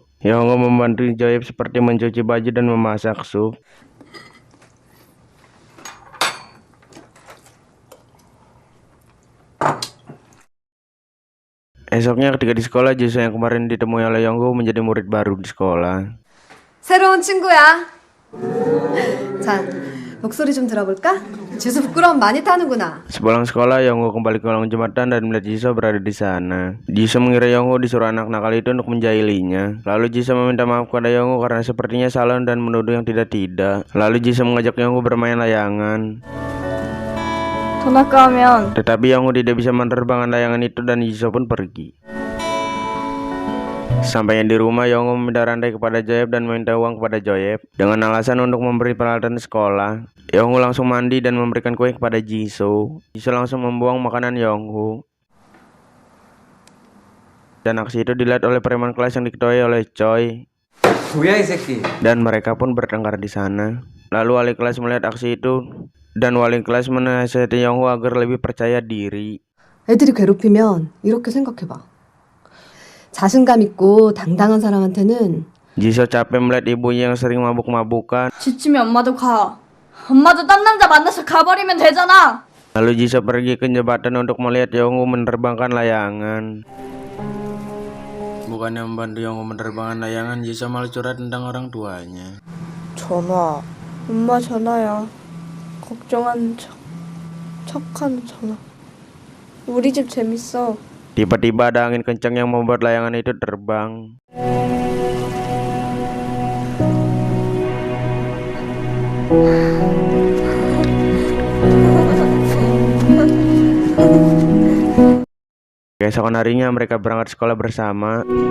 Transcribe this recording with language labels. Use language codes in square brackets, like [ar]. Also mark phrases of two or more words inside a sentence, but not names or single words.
[id] Yongho membantu Joyep seperti mencuci baju dan memasak sup. Esoknya ketika di sekolah, Jisoo yang kemarin ditemui oleh Yongho menjadi murid baru di sekolah. [ko] 새로운 친구야. 자, 목소리 좀 들어볼까? 지수 부끄러움 많이 타는구나. [id] Sepulang sekolah, Yongho kembali ke kolong jembatan dan melihat Jisoo berada di sana. Jisoo mengira Yongho disuruh anak nakal itu untuk menjahilinya. Lalu Jisoo meminta maaf kepada Yongho karena sepertinya salah dan menuduh yang tidak-tidak. Lalu Jisoo mengajak Yongho bermain layangan. [ko] 돈 아까우면 [id] Tetapi Yongho tidak bisa menerbangkan layangan itu dan Jisoo pun pergi. Sampainya di rumah, Yongho meminta rantai kepada Joyep dan meminta uang kepada Joyep dengan alasan untuk memberi peralatan sekolah. Yongho langsung mandi dan memberikan kue kepada Jisoo. Jisoo langsung membuang makanan Yongho. Dan aksi itu dilihat oleh preman kelas yang diketuai oleh Choi. [ko] 뭐야 이 새끼. [id] Dan mereka pun bertengkar di sana. Lalu wali kelas melihat aksi itu dan wali kelas menasihati Yongho agar lebih percaya diri. [ko] 애들이 괴롭히면 이렇게 생각해봐. 자신감 있고 당당한 사람한테는 [id] Jisoo capek melihat ibunya yang sering mabuk-mabukan. [ko] 지치면 엄마도 가. 엄마도 딴 남자 만나서 가버리면 되잖아. [id] Lalu Jisoo pergi ke jembatan untuk melihat Yongho menerbangkan layangan. Bukannya membantu Yongho menerbangkan layangan, Jisoo malah curhat tentang orang tuanya. [ko] 전화. 엄마 전화야. 걱정하는 척. 척하는 전화. 우리 집 재밌어. [id] Tiba-tiba ada angin kencang yang membuat layangan itu terbang. Keesokan harinya mereka berangkat sekolah bersama.